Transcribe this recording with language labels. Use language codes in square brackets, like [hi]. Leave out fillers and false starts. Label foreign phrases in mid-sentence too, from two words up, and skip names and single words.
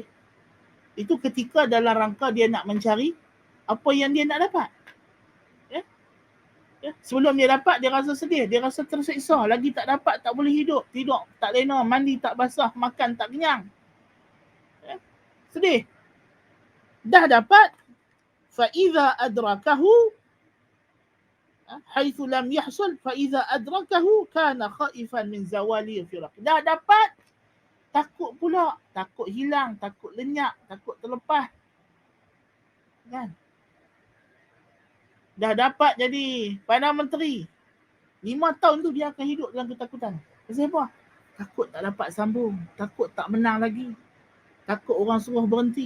[ms] Itu ketika dalam rangka dia nak mencari apa yang dia nak dapat. Ya? Sebelum dia dapat, dia rasa sedih, dia rasa tersiksa, lagi tak dapat, tak boleh hidup, tidur tak lena, mandi tak basah, makan tak kenyang. Ya? Sedih. Dah dapat, [ar] فإذا أدركه حيث لم يحصل فإذا أدركه كان خائفا من زوال الفراق. [ms] Dah dapat, takut pula, takut hilang, takut lenyap, takut terlepas. Kan? Dah dapat jadi Perdana Menteri, 5 tahun tu dia akan hidup dalam ketakutan. Pasal apa? Takut tak dapat sambung, takut tak menang lagi, takut orang suruh berhenti.